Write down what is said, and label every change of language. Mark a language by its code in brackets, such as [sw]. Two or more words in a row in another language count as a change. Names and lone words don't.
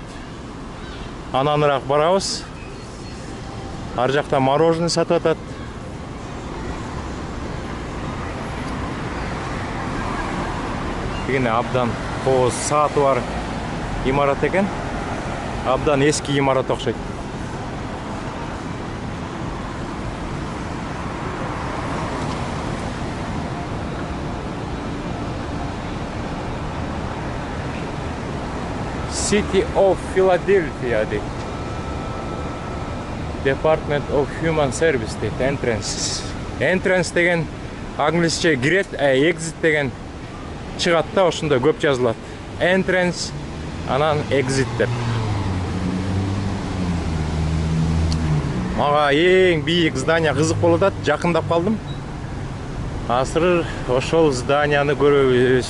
[ky] Ананыраак барабыз. Ар жакта мороженое сатып атат. Дегене абдан кооз сааты бар имарат екен. Абдан эски имарат окшойт. City of Philadelphia deydi. Department of Human Service deydi. Entrance. Entrance деген англисче кирет, exit деген чыгат да, ошондо көп жазылат. Entrance, анан exit деп. Мага эң бийик здания кызык болуп атат, жакындап калдым. Азыр ошол зданияны көрөбүз.